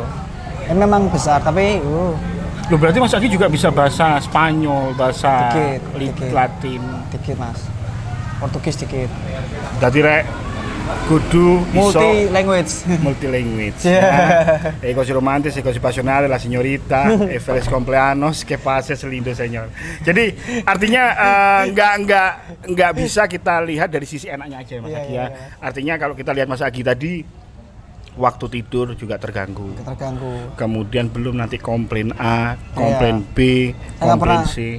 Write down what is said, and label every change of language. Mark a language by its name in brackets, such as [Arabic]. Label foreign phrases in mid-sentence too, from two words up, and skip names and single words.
[Indonesian] Ini memang besar tapi Loh berarti Mas Agi juga bisa bahasa Spanyol, bahasa dikit. Latin. Dikit Mas. Portugis dikit. [Javanese] Berarti rek kudu [English] multi language. [Italian] Ego si romantis, ego si pasionale, la signorita, [Spanish] e feliz cumpleaños, que pases lindo señor. [Indonesian] Jadi artinya nggak bisa kita lihat dari sisi enaknya aja Mas Agi ya. Artinya kalau kita lihat Mas Agi tadi waktu tidur juga terganggu. Kemudian belum nanti komplain A, komplain B, komplain C.